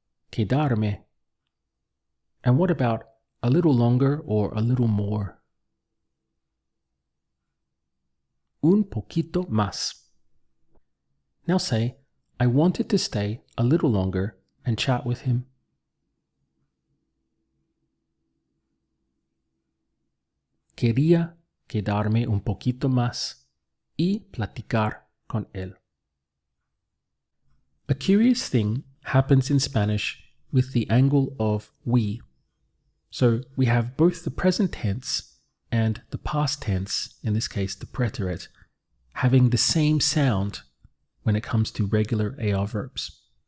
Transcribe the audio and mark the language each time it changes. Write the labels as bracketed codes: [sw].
[en] Quedarme. And what about a little longer or a little more? [es] Un poquito más. [en] Now say, I wanted to stay a little longer and chat with him. [es] Quería quedarme un poquito más y platicar con él. [en] A curious thing happens in Spanish with the angle of we. So we have both the present tense and the past tense, in this case the preterite, having the same sound when it comes to regular AR verbs.